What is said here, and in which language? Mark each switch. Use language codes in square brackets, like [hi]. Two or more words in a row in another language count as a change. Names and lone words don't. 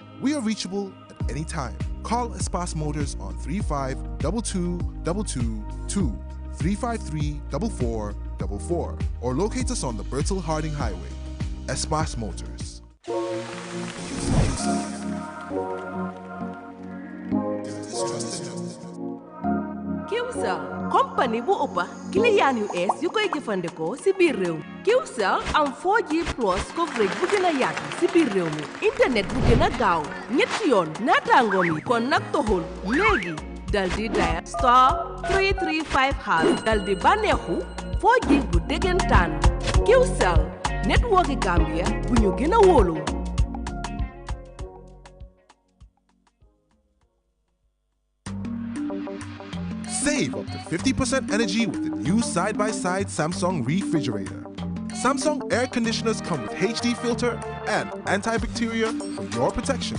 [en] We are reachable at any time. Call Espas Motors on 352222 353-4444 or locate us on the Bertil Harding Highway. Espas Motors. [wo] QCell company bu ëppa client yu es yu koy jëfandikoo ci biir réew mi. QCell am [en] 4G plus coverage [wo] bu gën a yaatu ci biir réew mi, internet bu gën a gaaw ñetti yoon naataangoom yi kon nag toxul léegi dal di dial *335# dal di bànneexu 4G bu dëggantaan. QCell network Gambia bu ñu gën a wóolu. [en] Save up to 50% energy with the new side-by-side Samsung refrigerator. Samsung air conditioners come with HD filter and antibacterial for your protection.